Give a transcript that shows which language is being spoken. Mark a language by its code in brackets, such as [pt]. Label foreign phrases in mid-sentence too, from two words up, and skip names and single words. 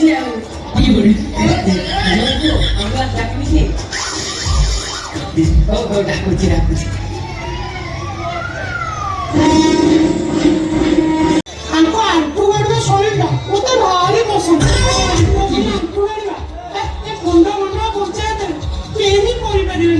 [or] ଆଉ ଜୋଇକୁ ଆମେ ଡାକିବି କି? ହଉ ହଉ ଡାକୁଛି ଡାକୁଛି। ଆଙ୍କୁ ଆଣ୍ଠୁ ଗାଡ଼ିବା ଶୈଳୀଟା ମୋତେ ଭାରି ପସନ୍ଦ। ଆଣ୍ଠୁ ଗାଡ଼ିବା ଏ ଖଣ୍ଡ ମଣ୍ଡଳ ପଞ୍ଚାୟତରେ କେହି କରିପାରିବେନି।